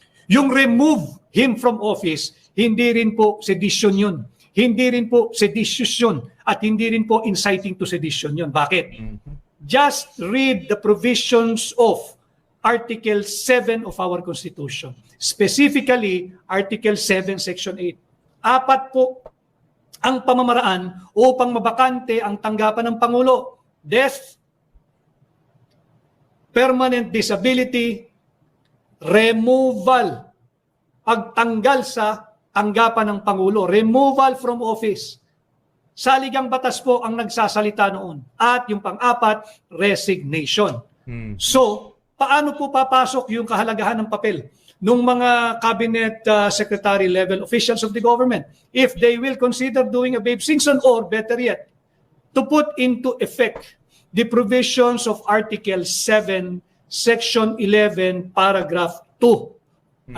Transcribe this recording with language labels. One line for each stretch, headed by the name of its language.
Filipino: Yung
English: remove him from office,
Filipino: hindi rin po sedition yun. Hindi rin po seditious yun, at hindi rin po
English: inciting to sedition
Filipino: yun. Bakit?
English: Just read the provisions of Article 7 of our Constitution. Specifically, Article 7, Section 8.
Filipino: 4 po ang pamamaraan upang mabakante ang tanggapan ng Pangulo.
English: Death, permanent disability, removal,
Filipino: pagtanggal sa tanggapan ng Pangulo,
English: removal from office.
Filipino: Saligang batas po ang nagsasalita noon. At yung pang-4, resignation.
English: So,
Filipino: paano po papasok yung kahalagahan ng papel ng mga
English: cabinet secretary level officials of the government if they will consider doing a Babe Singson, or better yet, to put into effect the provisions of Article 7, Section 11, Paragraph 2.